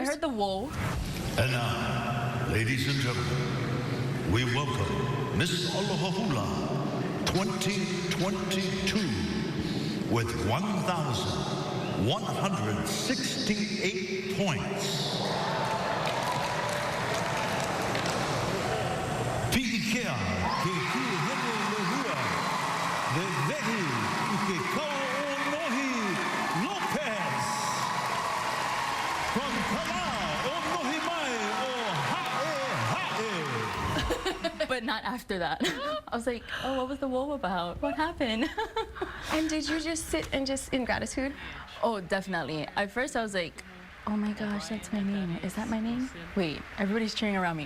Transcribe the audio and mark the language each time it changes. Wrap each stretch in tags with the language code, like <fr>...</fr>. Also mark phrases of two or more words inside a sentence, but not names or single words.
<en>I heard the whoa. And now, ladies and gentlemen, we welcome Miss Aloha Hula 2022 with 1,168 points.</en> <haw>Pi'ikea ke hihene lehua, the vehi I ke kauonohi Lopez. From Kala o nohi mai o ha'e.</haw> <en>But not after that. I was like, oh, what was the whoa about? What happened? And did you just sit and just in gratitude? Oh, definitely. At first I was like, oh my gosh, that's my name. Is that my name? Wait, everybody's cheering around me.</en>